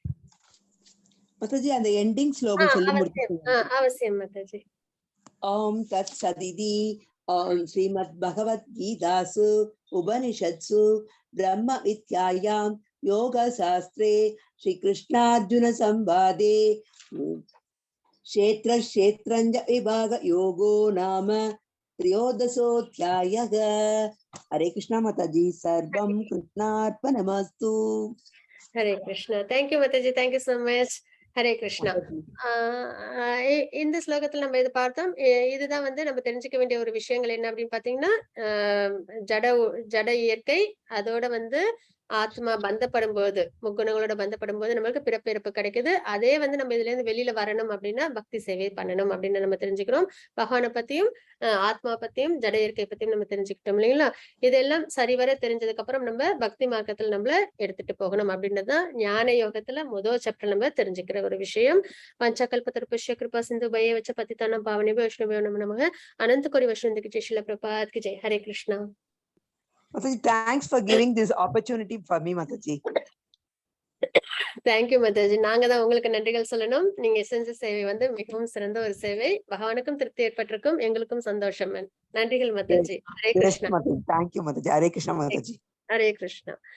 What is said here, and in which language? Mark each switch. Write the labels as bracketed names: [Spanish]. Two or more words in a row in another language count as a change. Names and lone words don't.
[Tamil] மாதாஜி அந்த எண்டிங் ஸ்லோகம் சொல்லி அவசியம் அவசியம் மாதாஜி. [Sanskrit] ओम् तत् सदिति ओम् श्रीमद् भगवद् गीतासु उपनिषत्सु ब्रह्म विद्यायां योग शास्त्रे श्री कृष्णार्जुन संवादे क्षेत्र क्षेत्रञ्ज विभाग योगो नाम त्रयोदशोऽध्यायः. हरे कृष्णा माताजी. सर्वं कृष्णार्पणमस्तु. [Tamil] ஹரே கிருஷ்ணா. [English] thank you [Tamil] மாதாஜி. [English] thank you so much. [Tamil] ஹரே கிருஷ்ணா. இந்த ஸ்லோகத்துல நம்ம இது பார்த்தோம். இதுதான் வந்து நம்ம தெரிஞ்சுக்க வேண்டிய ஒரு விஷயங்கள் என்ன அப்படின்னு பாத்தீங்கன்னா, ஜட இயற்கை அதோட வந்து ஆத்மா பந்தப்படும் போது, முக்குணங்களோட பந்தப்படும் போது நம்மளுக்கு பிறப்பு கிடைக்குது. அதே வந்து நம்ம இதுல இருந்து வெளியில வரணும் அப்படின்னா பக்தி சேவை பண்ணணும் அப்படின்னு நம்ம தெரிஞ்சுக்கிறோம். பகவானை பத்தியும் ஆத்மா பத்தியும் ஜட இயற்கை பத்தியும் நம்ம தெரிஞ்சுக்கிட்டோம் இல்லைங்களா? இதெல்லாம் சரிவர தெரிஞ்சதுக்கு அப்புறம் நம்ம பக்தி மார்க்கத்துல நம்மள எடுத்துட்டு போகணும் அப்படின்றதுதான் ஞான யோகத்துல முதல் சாப்டர் நம்ம தெரிஞ்சுக்கிற ஒரு விஷயம். [Sanskrit] पञ्चकल्पतरुपुष्य कृपा सिन्धु पय वच्च पतितानां पावनि वैष्णव नमः अनन्त कोटि वैष्णवन्तुक्कु [Hindi] जय श्रील प्रभात की जय. [Tamil] ஹரே கிருஷ்ணா. [English] Mataji, thanks for giving this opportunity for me, Mataji. thank you [Tamil] மாதாஜி. நாங்க தான் உங்களுக்கு நன்றிகள் சொல்லணும். நீங்க செஞ்ச சேவை வந்து மிகவும் சிறந்த ஒரு சேவை. பகவானுக்கும் திருப்தி ஏற்பட்டிருக்கும், எங்களுக்கும் சந்தோஷம். நன்றிகள் மாதாஜி. ஹரே கிருஷ்ணா. [English] Thank you, Mataji. Hare Krishna, Mataji. [Tamil] ஹரே கிருஷ்ணா.